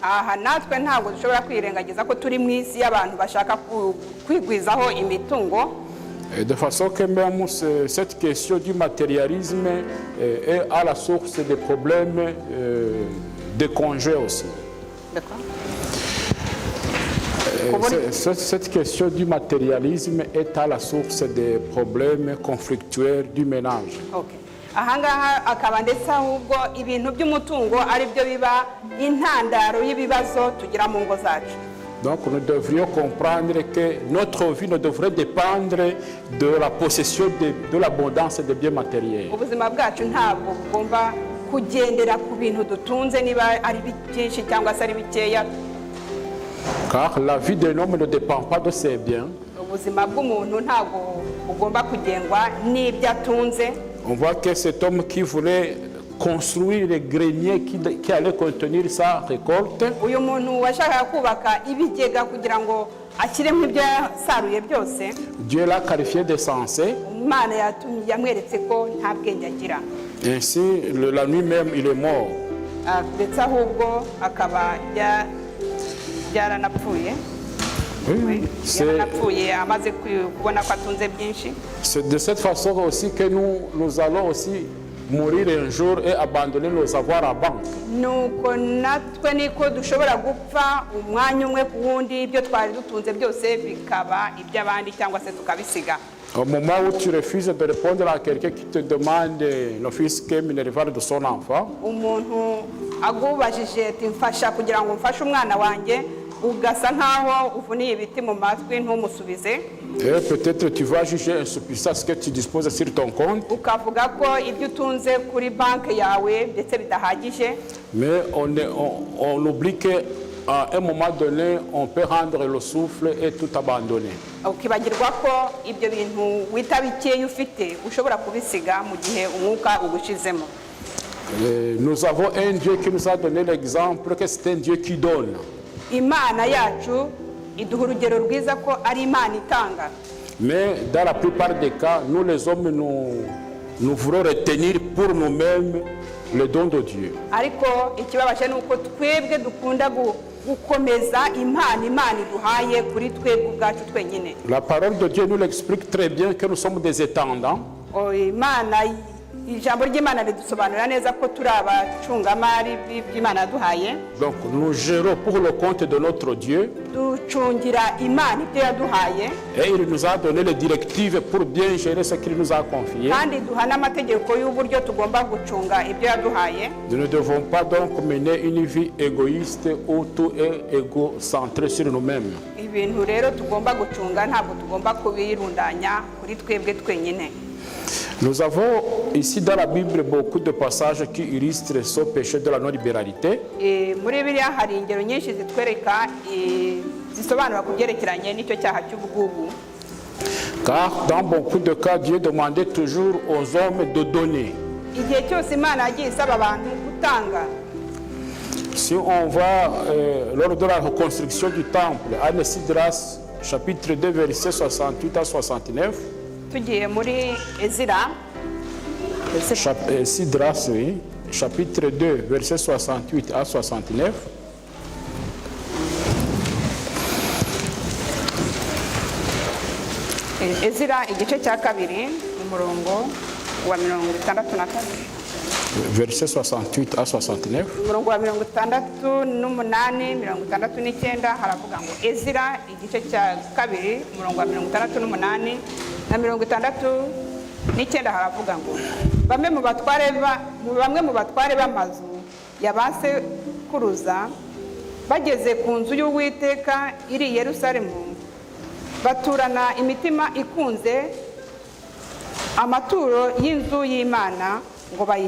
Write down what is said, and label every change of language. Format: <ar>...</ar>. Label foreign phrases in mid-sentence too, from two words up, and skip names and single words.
<fr>Et de façon que même cette question du matérialisme est à la source des problèmes de congés aussi. Cette question du matérialisme est à la source des problèmes conflictuels du ménage.</fr> <rw>Ahangaha akaba ndetse ahubwo ibintu by'umutungo ari byo biba intandaro y'ibibazo tugira mu ngo zacu.</rw> <fr>Donc nous devrions comprendre que notre vie ne devrait dépendre de la possession de l'abondance des biens matériels.</fr> <rw>Ubuzima bwacu ntabwo bugomba kugendera ku bintu dutunze niba ari byinshi cyangwa se ari bikeya.</rw> <fr>Car la vie d'un homme ne dépend pas de ses biens.</fr> <rw>Ubuzima bw'umuntu ntabwo bugomba kugengwa n'ibyo atunze.</rw> <fr>On voit que cet homme qui voulait construire les greniers qui allaient contenir sa récolte.</fr> <rw>Uyu muntu washakaga kubaka ibigega kugira ngo ashyiremo ibyo yasaruye byose.</rw> <fr>Dieu l'a qualifié d'insensé.</fr> <rw>Imana yamweretse ko nta bwenge agira.</rw> <fr>Ainsi, la nuit même, il est mort.</fr> <rw>Ndetse ahubwo akaba yaranapfuye.</rw> <fr>C'est de cette façon aussi que nous allons aussi mourir un jour et abandonner nos avoirs à banque.</fr> <rw>Nuko natwe niko dushobora gupfa umwanya umwe ku wundi ibyo twari dutunze byose bikaba iby'abandi cyangwa se tukabisiga.</rw> <fr>Au moment où tu refuses de répondre à quelqu'un qui te demande l'office minerval de son enfant,</fr> <rw>umuntu agubajije ati mfasha kugira ngo mfashe umwana wanjye ugasa nkaho uvuniye ibiti mu matwi ntumusubize.</rw> <fr>Et peut-être tu vas juger insuffisant ce que tu disposes sur ton compte.</fr> <rw>Ukavuga ko ibyo utunze kuri banki yawe ndetse bidahagije.</rw> <fr>Mais on oublie qu'à un moment donné, on peut rendre le souffle et tout abandonner.</fr> <rw>Ukibagirwa ko ibyo bintu wita bikeya ufite ushobora kubisiga mu gihe umwuka ugushizemo.</rw> <fr>Nous avons un Dieu qui nous a donné l'exemple que c'est un Dieu qui donne.</fr> <rw>imana yacu iduha urugero rwiza ko ari imana itanga.</rw> <fr>Mais dans la plupart des cas, nous les hommes, nous voulons retenir pour nous-mêmes le don de Dieu.</fr> <rw>ariko ikibabaje ni uko twebwe dukunda gukomeza impano imana iduhaye kuri twebwe ubwacu twenyine.</rw> <fr>La parole de Dieu nous l'explique très bien que nous sommes des étendants.</fr> <rw>Ijambo ry'Imana ridusobanurira neza ko turi abacungamari b'Imana yaduhaye.</rw> <fr>Donc nous gérons pour le compte de notre Dieu.</fr> <rw>Ducungira Imana ibyo yaduhaye.</rw> <fr>Et il nous a donné les directives pour bien gérer ce qu'il nous a confié.</fr> <rw>Kandi duha n'amategeko y'uburyo tugomba gucunga ibyo yaduhaye.</rw> <fr>Nous ne devons pas donc mener une vie égoïste où tout est égocentré sur nous-mêmes.</fr> <rw>Ibintu rero tugomba gucunga ntabwo tugomba kubirundanya kuri twebwe twenyine.</rw> <fr>Nous avons ici dans la Bible beaucoup de passages qui illustrent ce péché de la non-libéralité.</fr> <rw>Muri Bibiliya hari ingero nyinshi zitwereka zisobanura ku byerekeranye n'icyo cyaha cy'ubugugu.</rw> <fr>Car dans beaucoup de cas, Dieu demandait toujours aux hommes de donner.</fr> <rw>Igihe cyose Imana yagiye isaba abantu gutanga.</rw> <fr>Si on va lors de la reconstruction du temple, à Esdras, chapitre 2, versets 68 à 69.</fr> <rw>Tugiye muri Ezira.</rw> <fr>Esdras, oui, chapitre 2, versets 68 à 69.</fr> <rw>Ezira igice cya kabiri umurongo wa 62.</rw> <fr>Verset 68 à 69.</fr> <rw>Umurongo wa 68, 69 haravuga ngo Ezira igice cya kabiri umurongo wa 68 na 69 haravuga ngo bamwe mu batware b'amazu yabase kuruza bageze ku nzu y'Uwiteka iri i Yerusalemu baturana imitima ikunze amaturo y'inzu y'Imana ngo</rw>